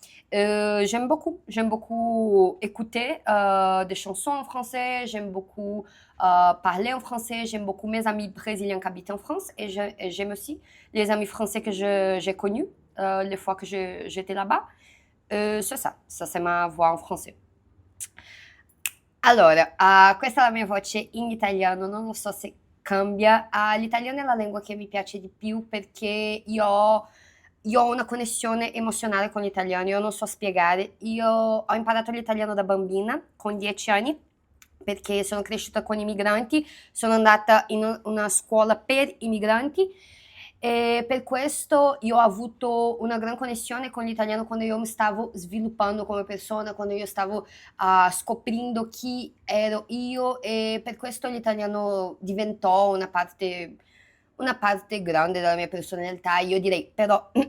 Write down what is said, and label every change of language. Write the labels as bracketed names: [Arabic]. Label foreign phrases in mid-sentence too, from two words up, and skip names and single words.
[French] J'aime beaucoup écouter des chansons en français, j'aime beaucoup parler en français, j'aime beaucoup mes amis brésiliens qui habitent en France et j'aime aussi les amis français que j'ai connus les fois que j'étais là-bas. C'est ça c'est ma voix en français. [Italian] Allora, questa è la mia voce in italiano, non so se cambia. L'italiano è la lingua che mi piace di più perché io ho una connessione emozionale con l'italiano, io non so spiegare. Io ho imparato l'italiano da bambina, con 10 anni, perché sono cresciuta con i migranti, sono andata in una scuola per i migranti e per questo io ho avuto una gran connessione con l'italiano quando io mi stavo sviluppando come persona, quando io stavo scoprendo chi ero io e per questo l'italiano diventò una parte grande della mia personalità, io direi, però